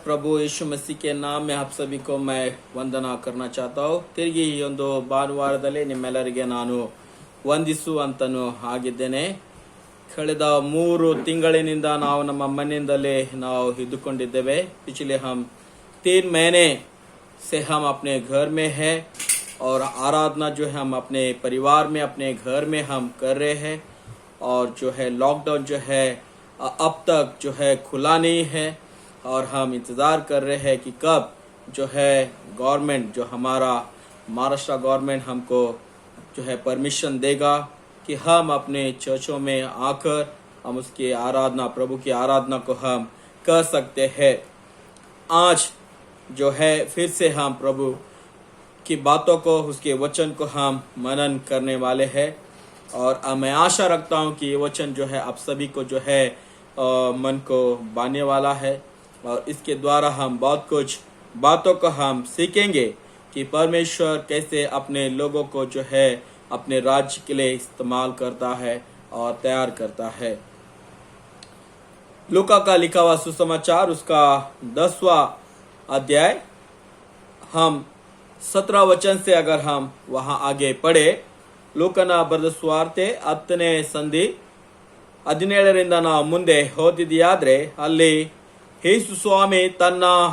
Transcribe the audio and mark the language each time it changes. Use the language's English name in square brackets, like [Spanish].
[Hindi] प्रभु यीशु मसीह के नाम में आप सभी को मैं ವಂದನಾ करना चाहता हूँ। [Kannada] ತಿರುಗಿ ಈ ಒಂದು ಭಾನುವಾರದಲ್ಲಿ ನಿಮ್ಮೆಲ್ಲರಿಗೆ ನಾನು ವಂದಿಸುವಂತನು ಆಗಿದ್ದೇನೆ। ಕಳೆದ 3 ತಿಂಗಳಿನಿಂದ ನಾವು ನಮ್ಮ ಮನೆಯಿಂದಲೇ ನಾವು ಇದ್ದುಕೊಂಡಿದ್ದೇವೆ। [Hindi] पिछले हम 3 महीने से हम अपने घर में हैं और आराधना जो है हम अपने परिवार में अपने घर में हम कर रहे हैं। और जो है लॉकडाउन जो है अब तक जो है खुला नहीं है और हम इंतज़ार कर रहे हैं कि कब जो है गवर्नमेंट जो हमारा महाराष्ट्र गवर्नमेंट हमको जो है परमिशन देगा कि हम अपने चर्चों में आकर हम उसकी आराधना प्रभु की आराधना को हम कर सकते हैं। आज जो है फिर से हम प्रभु की बातों को उसके वचन को हम मनन करने वाले हैं और मैं आशा रखता हूं कि ये वचन जो है आप सभी को जो है मन को बांधने वाला है और इसके द्वारा हम बहुत कुछ बातों को हम सीखेंगे कि परमेश्वर कैसे अपने लोगों को जो है अपने राज्य के लिए इस्तेमाल करता है और तैयार करता है। लूका का लिखा हुआ सुसमाचार उसका 10वां अध्याय हम 17 वचन से अगर हम वहां आगे पढ़े, [Kannada] ಲೂಕನ ಬರೆದ ಸುವಾರ್ತೆ 10ನೇ ಸಂಧಿ 17ರಿಂದ ನಾವು ಮುಂದೆ ಓದಿದೆಯಾದ್ರೆ ಅಲ್ಲಿ ಯೇಸು ಸ್ವಾಮಿ ತನ್ನ